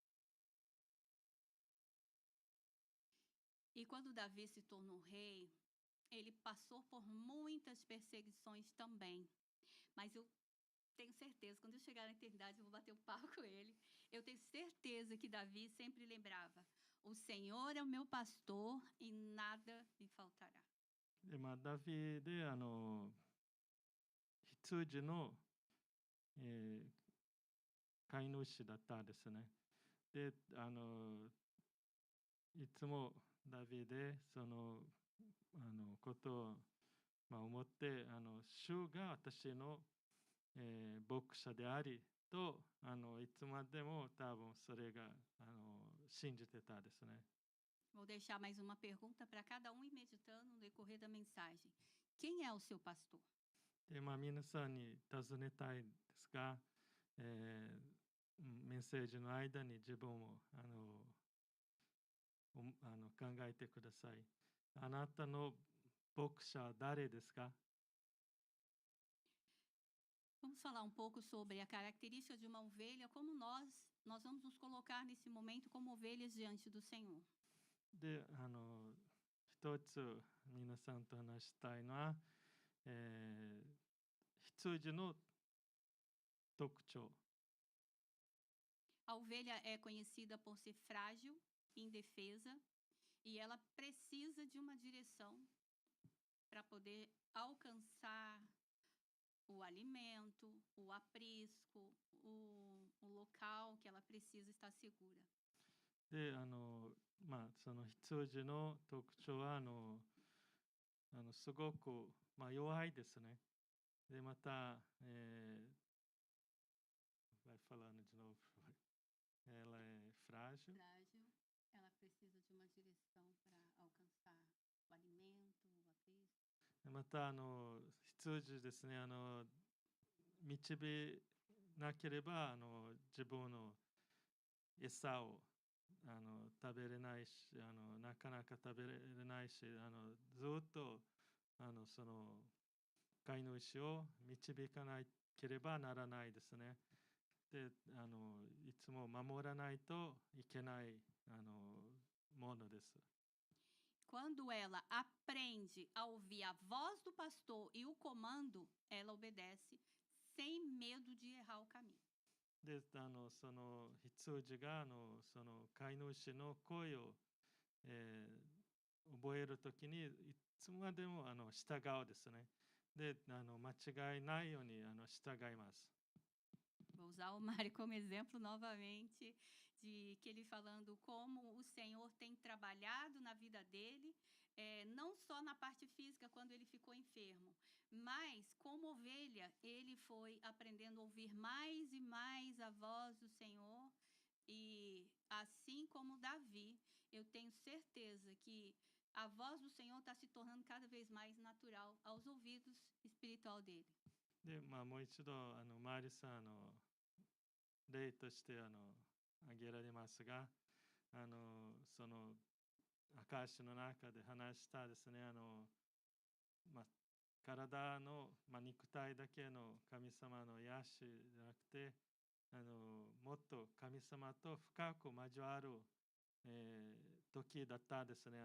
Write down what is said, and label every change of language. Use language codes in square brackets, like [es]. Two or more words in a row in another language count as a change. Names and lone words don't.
[pt] E quando Davi se tornou rei, ele passou por muitas perseguições também. Mas eu tenho certeza, quando eu chegar na eternidade, eu vou bater um papo com ele. Eu tenho certeza que Davi sempre lembrava: o Senhor é o meu pastor e nada me faltará. [ja] で、ダビデ羊の、飼い主だったですね。で、いつもダビデそのことを、思って主が私の、牧者でありといつまでも多分それが信じてたですね。 [pt] Vou deixar mais uma pergunta para cada um ir meditando no decorrer da mensagem. Quem é o seu pastor? [ja] で、皆さんに尋ねたいですが、メッセージの間に自分を考えてください。あなたの牧者は誰ですか？ [pt] Vamos falar um pouco sobre a característica de uma ovelha, como nós vamos nos colocar nesse momento como ovelhas diante do Senhor. [ja] で、一つ皆さんと話したいのは、羊の特徴。 [pt] A ovelha é conhecida por ser frágil, indefesa, e ela precisa de uma direção para poder alcançar o alimento, o aprisco, o local que ela precisa estar segura. [ja] で、その羊の特徴はすごく、弱いですね。で、また、 [pt] vai falando de novo. Ela é frágil. Frágil, ela precisa de uma direção para alcançar o alimento, o aprisco. [ja] また羊ですね、導なければ自分の餌を食べれないしなかなか食べれないしずっとその飼い主を導かなければならないですね。でいつも守らないといけないものです。 [pt] Quando ela aprende a ouvir a voz do pastor e o comando, ela obedece sem medo de errar o caminho. [ja] で、その羊がその飼い主の声を、覚えるときにいつまでも従うですね。で、間違いないように従います。 [pt] Vou usar o Mário como exemplo novamente, de que ele falando como o Senhor tem trabalhado na vida dele, não só na parte física, quando ele ficou enfermo, mas como ovelha, ele foi aprendendo a ouvir mais e mais a voz do Senhor. E assim como Davi, eu tenho certeza que a voz do Senhor está se tornando cada vez mais natural aos ouvidos espiritual dele. [ja] で、もう一度マリさん例として挙げられますが、その証の中で話したですねまあ、体の、肉体だけの神様の癒しじゃなくて、もっと神様と深く交わる、時だったですね。